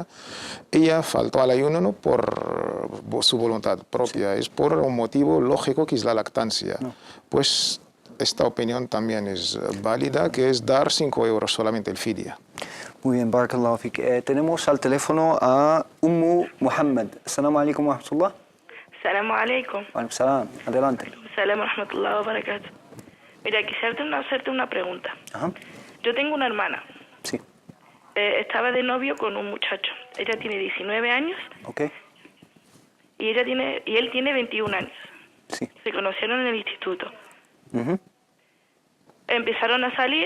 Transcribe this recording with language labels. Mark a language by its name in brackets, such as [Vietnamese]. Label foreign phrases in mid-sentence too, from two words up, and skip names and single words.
[Spanish] Ella faltó al ayuno no por su voluntad propia, es por un motivo lógico que es la lactancia. Pues esta opinión también es válida, que es dar 5 euros solamente el fidya. Muy bien, [Arabic] بارك الله فيك. [Spanish] Tenemos al teléfono a Ummu Muhammad. [Arabic] السلام عليكم ورحمة الله. السلام عليكم. [Spanish] Salam. Adelante. [Arabic] سلام ورحمة الله وبركاته. [Spanish] Mira, quisiera hacerte una pregunta. Ajá. Yo tengo una hermana. Sí. Estaba de novio con un muchacho. Ella tiene 19 años Ok. y él tiene 21 años. Sí. Se conocieron en el instituto. Ujú. Empezaron a salir.